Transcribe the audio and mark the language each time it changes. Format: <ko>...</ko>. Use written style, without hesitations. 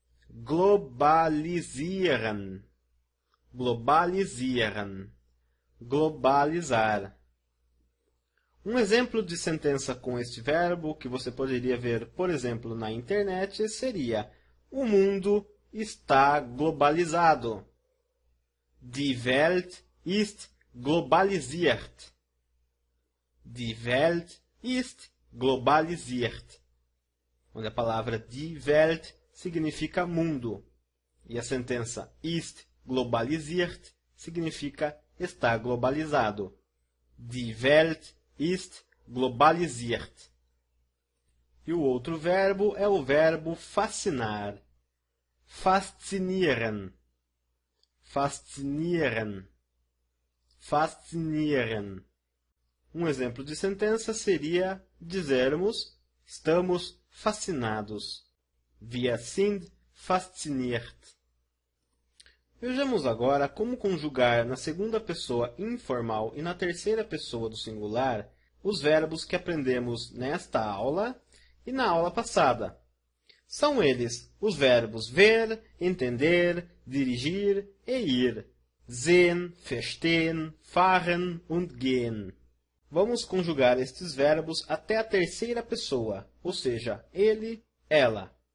<de>Globalisieren. Globalisieren. Globalizar.</de> <pt>Um exemplo de sentença com este verbo, que você poderia ver, por exemplo, na internet, seria: o mundo está globalizado.</pt> <de>Die Welt ist globalisiert. Die Welt ist globalisiert.</de> <pt>Onde a palavra die Welt significa mundo. E a sentença ist globalisiert significa está globalizado.</pt> <de>Die Welt ist globalisiert.</de> <pt>E o outro verbo é o verbo fascinar. Faszinieren.</pt> <de>Faszinieren. Faszinieren.</de> <pt>Um exemplo de sentença seria dizermos estamos fascinados.</pt> <de>Wir sind fasziniert.</de> <pt>Vejamos agora como conjugar na segunda pessoa informal e na terceira pessoa do singular os verbos que aprendemos nesta aula e na aula passada. São eles os verbos ver, entender, dirigir e ir.</pt> <de>Sehen, verstehen, fahren und gehen.</de> <pt>Vamos conjugar estes verbos até a terceira pessoa, ou seja, ele, ela.</pt>